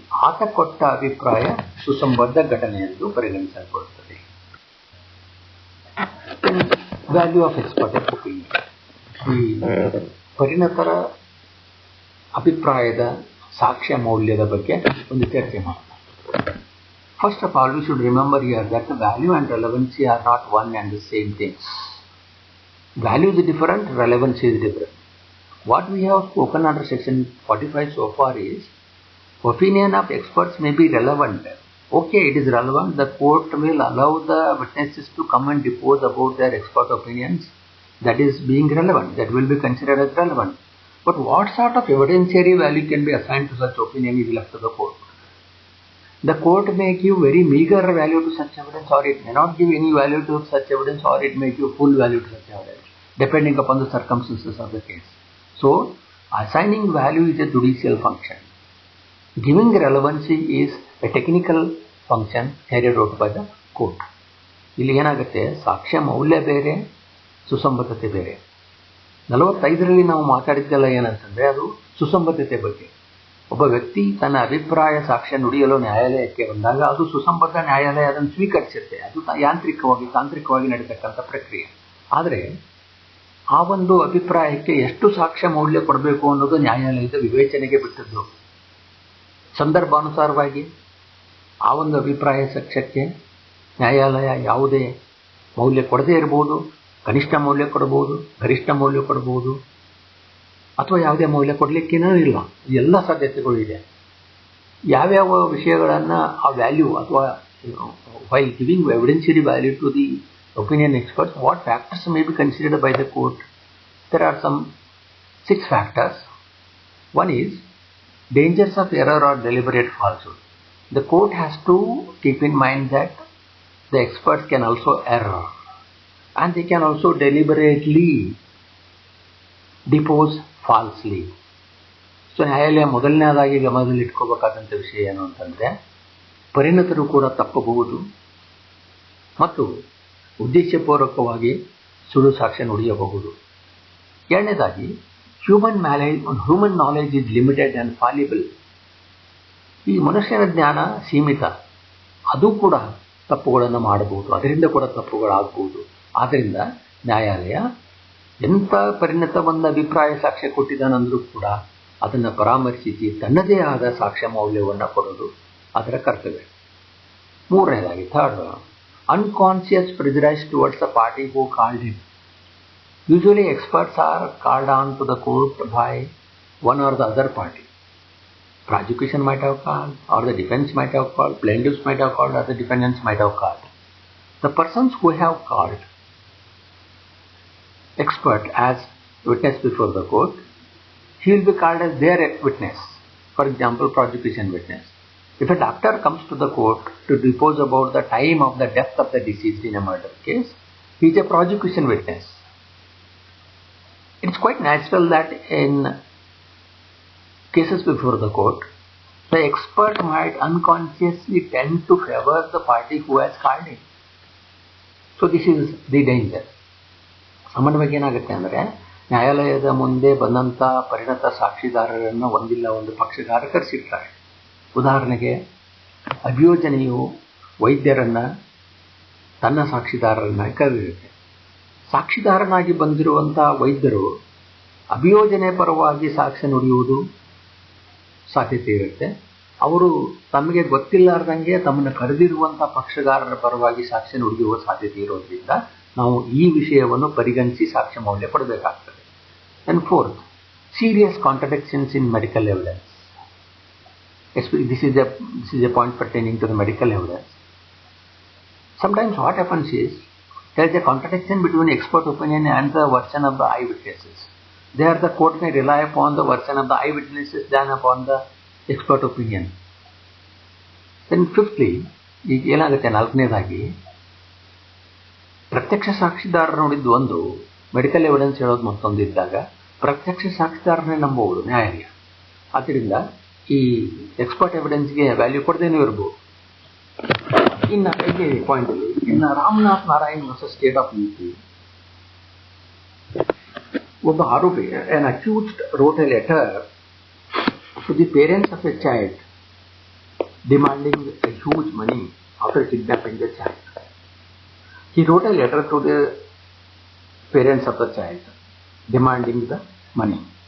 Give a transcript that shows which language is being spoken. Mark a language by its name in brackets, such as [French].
[Kannada] ಆತ ಕೊಟ್ಟ ಅಭಿಪ್ರಾಯ ಸುಸಂಬದ್ಧ ಘಟನೆ ಎಂದು ಪರಿಗಣಿಸಲ್ಪಡುತ್ತದೆ. [English] Value of expert opinion. [Kannada] ಈ ಪರಿಣತರ ಅಭಿಪ್ರಾಯದ ಸಾಕ್ಷ್ಯ ಮೌಲ್ಯದ ಬಗ್ಗೆ ಒಂದು ಚರ್ಚೆ ಮಾಡೋಣ. [English] First of all, we should remember here that the value and relevancy are not one and the same things. Value is different, relevance is different. What we have spoken under section 45 so far is, opinion of experts may be relevant. Okay, it is relevant. The court will allow the witnesses to come and depose about their expert opinions. That is being relevant. That will be considered as relevant. But what sort of evidentiary value can be assigned to such opinion is left to the court. The court may give very meager value to such evidence, or it may not give any value to such evidence, or it may give full value to such evidence, depending upon the circumstances of the case. So, assigning value is a judicial function. Giving relevancy is a technical function carried out by the court. [Kannada] ಇಲ್ಲಿ ಏನಾಗುತ್ತೆ, ಸಾಕ್ಷ್ಯ ಮೌಲ್ಯ ಬೇರೆ, ಸುಸಂಬದ್ಧತೆ ಬೇರೆ. 45ರಲ್ಲಿ ನಾವು ಮಾತಾಡಿದ್ದೆಲ್ಲ ಏನಂತಂದ್ರೆ ಅದು ಸುಸಂಬದ್ಧತೆ ಬಗ್ಗೆ. ಒಬ್ಬ ವ್ಯಕ್ತಿ ತನ್ನ ಅಭಿಪ್ರಾಯ ಸಾಕ್ಷ್ಯ ನುಡಿಯಲು ನ್ಯಾಯಾಲಯಕ್ಕೆ ಬಂದಾಗ ಅದು ಸುಸಂಬದ್ಧ, ನ್ಯಾಯಾಲಯ ಅದನ್ನು ಸ್ವೀಕರಿಸುತ್ತೆ. ಅದು ತಾಂತ್ರಿಕವಾಗಿ ನಡೀತಕ್ಕಂಥ ಪ್ರಕ್ರಿಯೆ. ಆದರೆ ಆ ಒಂದು ಅಭಿಪ್ರಾಯಕ್ಕೆ ಎಷ್ಟು ಸಾಕ್ಷ್ಯ ಮೌಲ್ಯ ಕೊಡಬೇಕು ಅನ್ನೋದು ನ್ಯಾಯಾಲಯದ ವಿವೇಚನೆಗೆ ಬಿಟ್ಟದ್ದು. ಸಂದರ್ಭಾನುಸಾರವಾಗಿ ಆ ಒಂದು ಅಭಿಪ್ರಾಯ ಸಾಕ್ಷ್ಯಕ್ಕೆ ನ್ಯಾಯಾಲಯ ಯಾವುದೇ ಮೌಲ್ಯ ಕೊಡದೇ ಇರಬಹುದು, ಕನಿಷ್ಠ ಮೌಲ್ಯ ಕೊಡಬಹುದು, ಗರಿಷ್ಠ ಮೌಲ್ಯ ಕೊಡಬಹುದು, ಅಥವಾ ಯಾವುದೇ ಮೌಲ್ಯ ಕೊಡಲಿಕ್ಕೇನೂ ಇಲ್ಲ. ಎಲ್ಲ ಸಾಧ್ಯತೆಗಳು ಇದೆ. ಯಾವ್ಯಾವ ವಿಷಯಗಳನ್ನು ಆ ವ್ಯಾಲ್ಯೂ ಅಥವಾ [English] while giving evidentiary value to the opinion experts, what factors may be considered by the court? There are some 6 factors. One is dangers of error or deliberate falsehood. The court has to keep in mind that the experts can also err, and they can also deliberately depose falsely. [Kannada] So ನ್ಯಾಯಾಲಯ ಮೊದಲನೇದಾಗಿ ಗಮನದಲ್ಲಿ ಇಟ್ಕೋಬೇಕಾದಂಥ ವಿಷಯ ಏನು ಅಂತಂದರೆ, ಪರಿಣತರು ಕೂಡ ತಪ್ಪಬಹುದು ಮತ್ತು ಉದ್ದೇಶಪೂರ್ವಕವಾಗಿ ಸುಳ್ಳು ಸಾಕ್ಷ್ಯ ನುಡಿಯಬಹುದು. ಎರಡನೇದಾಗಿ [English] Human knowledge is limited and fallible. [Kannada] ಈ ಮನುಷ್ಯನ ಜ್ಞಾನ ಸೀಮಿತ, ಅದು ಕೂಡ ತಪ್ಪುಗಳನ್ನು ಮಾಡಬಹುದು, ಅದರಿಂದ ಕೂಡ ತಪ್ಪುಗಳಾಗಬಹುದು. ಆದ್ದರಿಂದ ನ್ಯಾಯಾಲಯ ಎಂಥ ಪರಿಣತವನ್ನ ಅಭಿಪ್ರಾಯ ಸಾಕ್ಷ್ಯ ಕೊಟ್ಟಿದ್ದಾನಂದ್ರೂ ಕೂಡ ಅದನ್ನು ಪರಾಮರ್ಶಿಸಿ ತನ್ನದೇ ಆದ ಸಾಕ್ಷ್ಯ ಮೌಲ್ಯವನ್ನು ಕೊಡೋದು ಅದರ ಕರ್ತವ್ಯ. ಮೂರನೇದಾಗಿ, [English] Third, unconscious prejudice towards the party who called him. Usually experts are called on to the court by one or the other party. Prosecution might have called, or the defense might have called, plaintiffs might have called, or the defendants might have called. The persons who have called expert as witness before the court, he will be called as their witness. For example, prosecution witness. If a doctor comes to the court to depose about the time of the death of the deceased in a murder case, he is a prosecution witness. It's quite natural that in cases before the court, the expert might unconsciously tend to favor the party who has called him. So this is the danger. [Kannada] ಸಾಮಾನ್ಯವಾಗಿ ಏನಾಗುತ್ತೆ ಅಂದರೆ, ನ್ಯಾಯಾಲಯದ ಮುಂದೆ ಬಂದಂಥ ಪರಿಣತ ಸಾಕ್ಷಿದಾರರನ್ನು ಒಂದಿಲ್ಲ ಒಂದು ಪಕ್ಷಗಾರ ಕರೆಸಿರ್ತಾರೆ. ಉದಾಹರಣೆಗೆ, ಅಭಿಯೋಜನೆಯು ವೈದ್ಯರನ್ನು ತನ್ನ ಸಾಕ್ಷಿದಾರರನ್ನಾಗಿ ಕರೆದಿರುತ್ತೆ. ಸಾಕ್ಷಿದಾರನಾಗಿ ಬಂದಿರುವಂಥ ವೈದ್ಯರು ಅಭಿಯೋಜನೆ ಪರವಾಗಿ ಸಾಕ್ಷ್ಯ ನುಡಿಯುವುದು ಸಾಧ್ಯತೆ ಇರುತ್ತೆ. ಅವರು ತಮಗೆ ಗೊತ್ತಿಲ್ಲಾರ್ದಂಗೆ ತಮ್ಮನ್ನು ಕರೆದಿರುವಂಥ ಪಕ್ಷಗಾರರ ಪರವಾಗಿ ಸಾಕ್ಷ್ಯ ನುಡಿಯುವ ಸಾಧ್ಯತೆ ಇರೋದ್ರಿಂದ ನಾವು ಈ ವಿಷಯವನ್ನು ಪರಿಗಣಿಸಿ ಸಾಕ್ಷ್ಯ ಮೌಲ್ಯ ಕೊಡಬೇಕಾಗ್ತದೆ. [English] And fourth, serious contradictions in medical evidence. This is a point pertaining to the medical evidence. Sometimes what happens is, there is a contradiction between expert opinion and the version of the eyewitnesses. There the court may rely upon the version of the eyewitnesses than upon the expert opinion. Then fifthly, [Kannada] ಈಗ ಏನಾಗುತ್ತೆ, ನಾಲ್ಕನೇದಾಗಿ, ಪ್ರತ್ಯಕ್ಷ ಸಾಕ್ಷಿದಾರರು ನೋಡಿದ್ದು ಒಂದು, medical evidence ಹೇಳೋದು ಮತ್ತೊಂದು ಇದ್ದಾಗ ಪ್ರತ್ಯಕ್ಷ ಸಾಕ್ಷಿದಾರನೇ ನಂಬಬಹುದು ನ್ಯಾಯಾಲಯ. ಆದ್ದರಿಂದ ಈ ಎಕ್ಸ್ಪರ್ಟ್ ಎವಿಡೆನ್ಸ್ಗೆ ವ್ಯಾಲ್ಯೂ ಕೊಡದೇನೂ ಇರ್ಬೋದು. ಇನ್ನು 5ನೇ ಪಾಯಿಂಟಲ್ಲಿ, ಇನ್ನು Ramnath Narayan versus state of UP, ಒಬ್ಬ ಆರೋಪಿ, [English] an accused wrote a letter to the parents of a child demanding a huge money after kidnapping the child. He wrote a letter to the parents of the child demanding the money.